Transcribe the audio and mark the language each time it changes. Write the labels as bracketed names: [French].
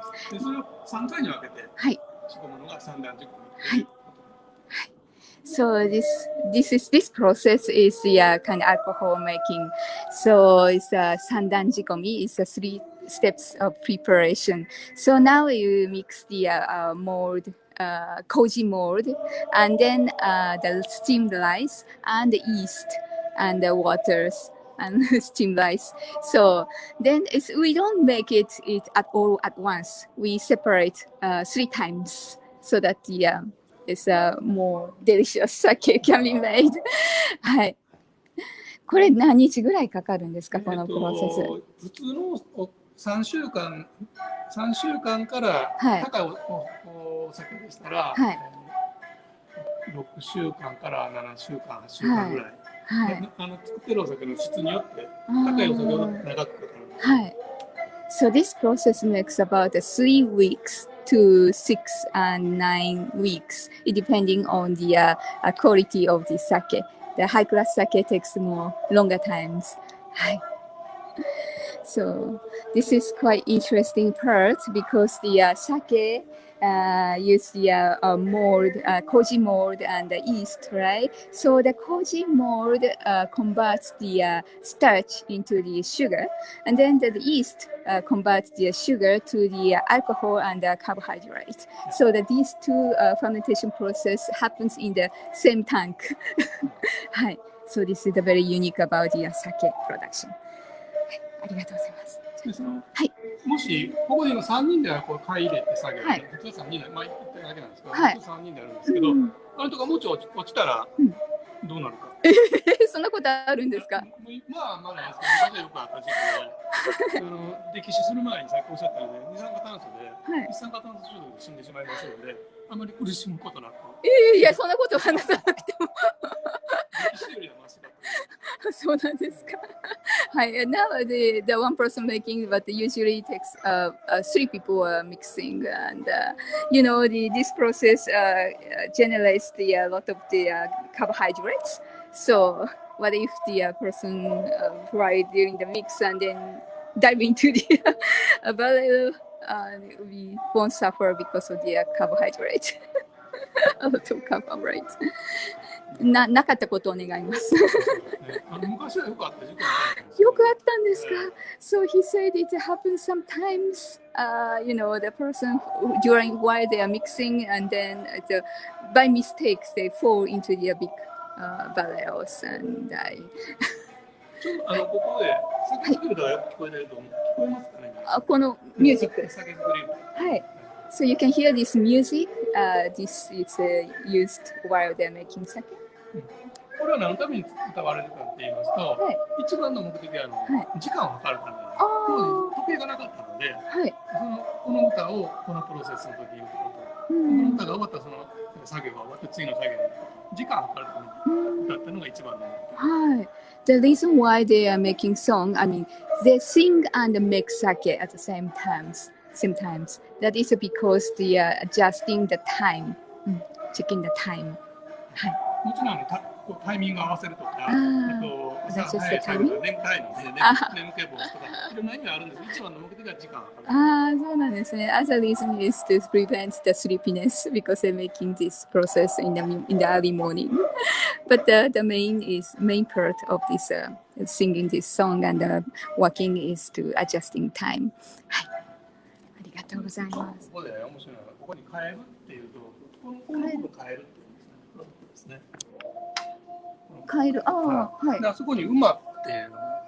[Japanese] でそれを3回に分けて仕込むのが三段仕込み。 [English] So this process is the kind of alcohol making. So it's sandan jikomi. It's 3 steps of preparation. So now you mix the mold, koji mold, and then the steamed rice and the yeast and the waters. And steamed rice. So then we don't make it at all at once. We separate 3 times so that it's more delicious sake can be made. [Japanese] はい。これ何日ぐらいかかるんですか、このプロセス。普通の3週間から高いお酒でしたら、6週間から7週間、8週間ぐらい。作ってるお酒の質によって高いお酒を長くかかる。はい。 [English] So this process makes about 3 weeks to 6 and 9 weeks, depending on the quality of the sake. The high class sake takes more longer times. [Japanese] はい。 [English] So this is quite interesting part because the sake use the mold, koji mold and the yeast, right? So the koji mold converts the starch into the sugar, and then the yeast converts the sugar to the alcohol and the carbohydrate. So that these 2 fermentation process happens in the same tank. [Japanese] はい。 [English] So this is very unique about the sake production. [Japanese] ありがとうございます。はい。もしここで今3人でこう買い入れて作業して、普通は3人で1回だけなんですけど、普通3人でやるんですけど、あれとかもうちょい落ちたらどうなるか。そんなことあるんですか。まあないですけど、昔はよくあった時期で、歴史する前にさっきおっしゃったように二酸化炭素で一酸化炭素中毒で死んでしまいますので、あまり苦しむことなく。いやそんなこと話さなくても。歴史よりはマシだった。そうなんですか。はい。 [English] Now the one person making, but usually takes 3 people mixing, and this process generates a lot of the carbohydrates. So what if the person fried during the mix and then dive into the barrel, we won't suffer because of the carbohydrate. A lot of carbohydrate. [Japanese] なかったことを願います。昔はよくあった事件じゃないですか。よくあったんですか。 [English] So he said it happens sometimes. The person during while they are mixing and then by mistakes they fall into the big barrels and die. [Japanese] ここで酒造りがよく聞こえてると思う。聞こえますかね。このミュージック。酒造り。はい。 [English] So you can hear this music. This is used while they're making sake. [Japanese] これは何のために歌われるかって言いますと、一番の目的は時間を測るために、当時時計がなかったので、この歌をこのプロセスの時に歌うと、この歌が終わったらその作業が終わって次の作業に時間を測るために歌ったのが一番の目的。はい。 [English] The reason why they are making song, I mean, they sing and make sake at the same times. That is because they are adjusting the time, checking the time. [Japanese] はい。もちろんタイミング合わせるとか、朝早い作業が眠たいので、眠気防止とか、いろんな意味があるんですけど、一番の目的は時間を測る。そうなんですね。 [English] As a reason is to prevent the sleepiness because they're making this process in the early morning. But the main part of this singing this song and working is to adjusting time. [Japanese] はい。ありがとうございます。ここで面白いのが、ここに変えるっていうと、この部分変えるっていうんですね。変える。はい。あそこに馬っていうのが